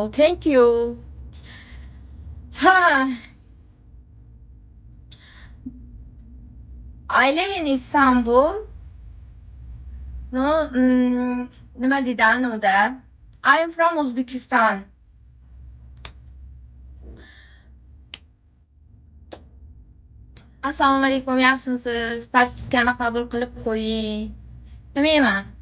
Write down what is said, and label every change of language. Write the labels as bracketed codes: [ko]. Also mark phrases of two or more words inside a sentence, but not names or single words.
[en] Thank you. Ha. I live in Istanbul. No, [uz] nima deydi anoda? [en] I am from Uzbekistan. [uz] Assalomu alaykum, yaxshimisiz? Podpiskani qabul qilib qo'ying. Bilmayman.